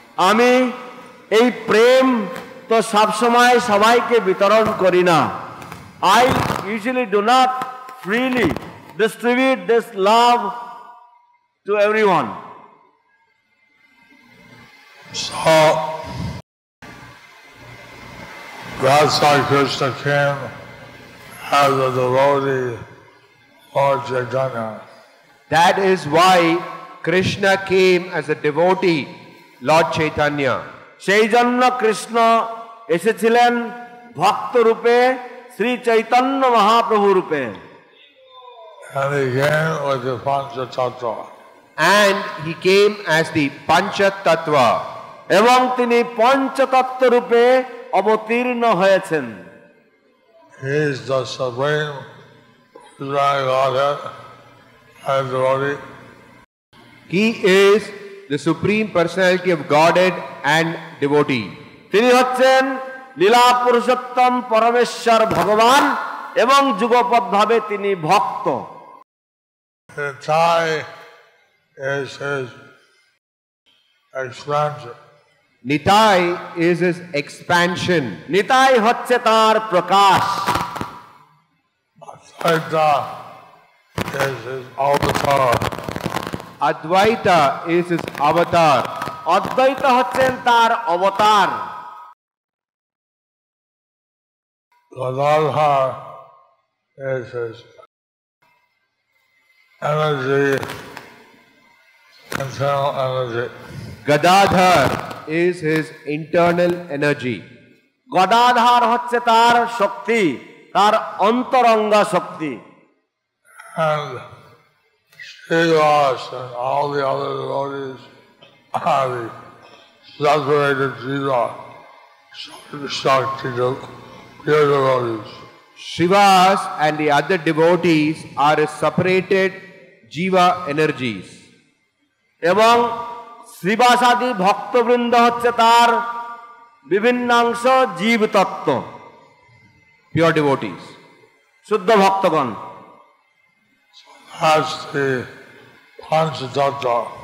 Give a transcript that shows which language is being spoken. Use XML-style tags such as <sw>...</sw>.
<bn>আমি এই প্রেম তো সবসময় সবাইকে বিতরণ করি না।</bn> <en>I usually do not freely distribute this love to everyone. So, that's why Krishna came as a devotee Lord Chaitanya. That is why Krishna came as a devotee, Lord Chaitanya.</en> <bn>সেই জন্য কৃষ্ণ এসেছিলেন ভক্ত রূপে, শ্রী চৈতন্য মহাপ্রভু রূপে।</bn> <en>And he came with the Panchatattva. And he came as the Pancha Tattva.</en> <bn>এবং তিনি পঞ্চতত্ত্ব রূপে অবতীর্ণ হয়েছেন।</bn> <en>He is the supreme Godhead and devotee. He is the supreme personality of Godhead and devotee.</en> <bn>তিনি হচ্ছেন লীলা পুরুষোত্তম পরমেশ্বর ভগবান এবং যুগপৎভাবে তিনি ভক্ত।</bn> <en>The Thai is his expansion. Nitai is his expansion.</en> <bn>Nitai হচ্ছে তার প্রকাশ।</bn> <en>Advaita is his avatar. Advaita is his avatar.</en> <bn>অদ্বৈত হচ্ছেন তার অবতার।</bn> <en>Gadadhar is his energy, internal energy. Gadadhar is his internal energy.</en> <bn>গদাধার হচ্ছে তার শক্তি, তার অন্তরঙ্গা শক্তি।</bn> <en>And Srivas and all the other devotees are the separated Jiva, Shakti, pure devotees. Shivas and the other devotees are his separated Jiva energies.</en> <bn>এবং শ্রীবাসাদি ভক্তবৃন্দ হচ্ছে তার বিভিন্নাংশ জীব তত্ত্ব,</bn> <en>Pure devotees.</en> <bn>শুদ্ধ ভক্তগণ।</bn> <en>That's the Panchatattva.</en>